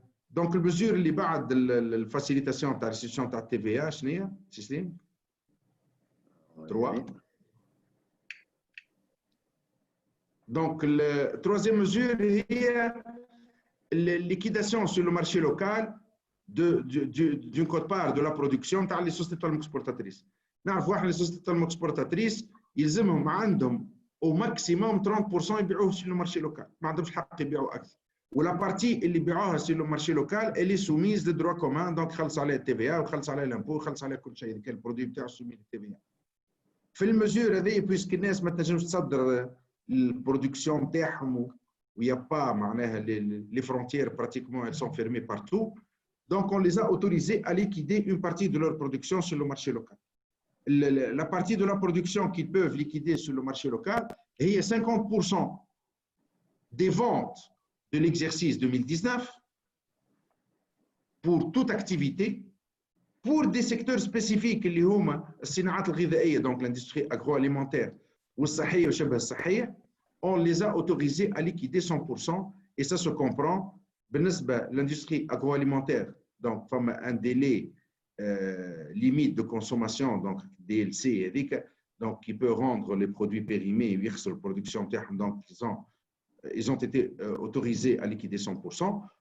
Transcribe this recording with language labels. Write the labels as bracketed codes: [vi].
[ar] دونك المزور اللي بعد الفاسيليتاسيون تاع الريستيتيون تاع التي في ا شنو هي؟ سيستيم 3. [fr] Donc, la troisième mesure est la liquidation sur le marché local d'une quote-part de la production dans les sociétés exportatrices. Les sociétés exportatrices, ils ont au maximum 30% [ar] يبيعوه [fr] sur le marché local. [ar] ما عندهمش حق يبيعوا أكثر. [fr] ولا partie [ar] اللي بيعوها [fr] sur le marché local, elle est soumise au droit commun, donc [ar] خلص عليها [fr] TVA [ar] وخلص عليها [fr] l'impôt [ar] وخلص عليها كل شيء. كان البرودوي بتاعه [fr] soumis au TVA. [ar] في المزور هذه بويسك الناس ما تنجمش تصدر البرودكسيون نتاعهم ويا با معناها [fr] les frontières pratiquement elles sont fermées partout. Donc on les a autorisés à liquider une partie de leur production sur le marché local. La partie de la production qu'ils peuvent liquider sur le marché local est 50% des ventes de l'exercice 2019 pour toute activité, pour des secteurs spécifiques [ar] اللي هما الصناعات الغذائية [fr] donc l'industrie agroalimentaire [ar] والصحية وشبه الصحية, [fr] on les a autorisés à liquider 100% et ça se comprend بالنسبة l'industrie agroalimentaire donc comme un délai limite de consommation donc DLC هذيك donc qui peut rendre les produits périmés [ar] ويخسر البرودكسيون نتاعهم [fr] donc ils ont été autorisés à liquider 100%.